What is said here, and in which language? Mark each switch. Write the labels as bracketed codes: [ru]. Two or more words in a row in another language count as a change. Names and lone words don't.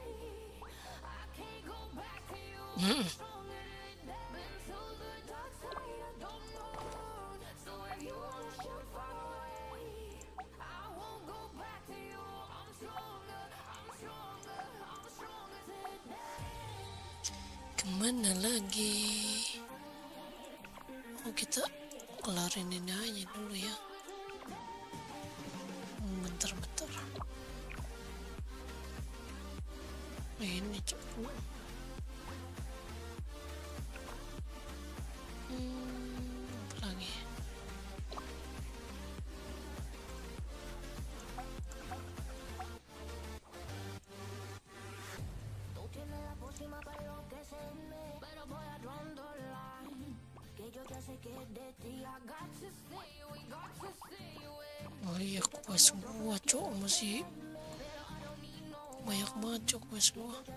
[en] I can't go back to you. I'm stronger today. Been to the dark side, I don't know. So if you wanna shoot far away, I won't go back to you. I'm stronger, I'm stronger, I'm stronger today. [id] Kemana lagi? Oh, kita kelarin ini aja dulu ya. Bentar-bentar. Ini cepet. Apa lagi? [es] Tú tienes la pócima para enloquecerme, pero voy a [en] drawing the line. [es] Que yo ya sé que [id] Oh iya, quest gua cok masih banyak banget cok quest gua.